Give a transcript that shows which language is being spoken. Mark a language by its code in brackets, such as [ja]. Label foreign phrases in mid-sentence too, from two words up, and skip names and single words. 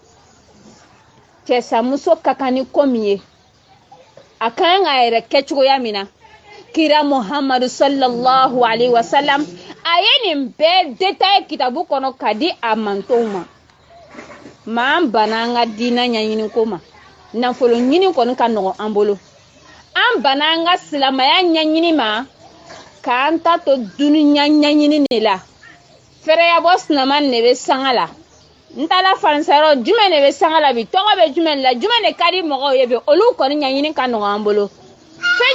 [bm] cɛsamuso ka kan ni ko min ye a kan k'a yɛrɛ kɛ cogoya min na kira Muhammadu sallallahu alaihi wasallam a ye nin bɛɛ détail kitabu kɔnɔ ka di a mantonw ma maa banna an ka diinɛ ɲɛɲini ko ma nafolo ɲini kɔni ka nɔgɔn an bolo an banna an ka silamɛya ɲɛɲini ma k'an ta to duniya ɲaɲini de la fɛrɛya bɔ sinaman de bɛ sanga la n taala faransairo jumɛn de bɛ sanga la bi tɔgɔ bɛ jumɛn la jumɛn de ka di mɔgɔw ye bi olu kɔni ɲaɲini ka nɔgɔ an bolo fɛn